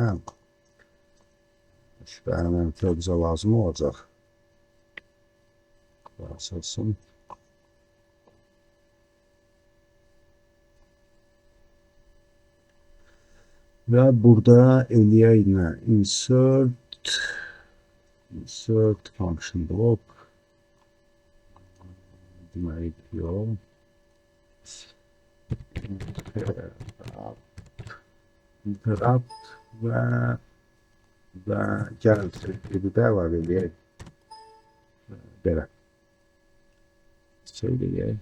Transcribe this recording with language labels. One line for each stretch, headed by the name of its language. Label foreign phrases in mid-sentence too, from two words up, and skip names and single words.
Azerbaijani: Şübhələnirəm ki, bizə lazım olacaq. Açılsın. Və burada eləyək nə?
English: Insert function block.
Azerbaijani: Deməli, yox. Interrupt və gəl bir də əlavə edək. Belə. Söyləyək.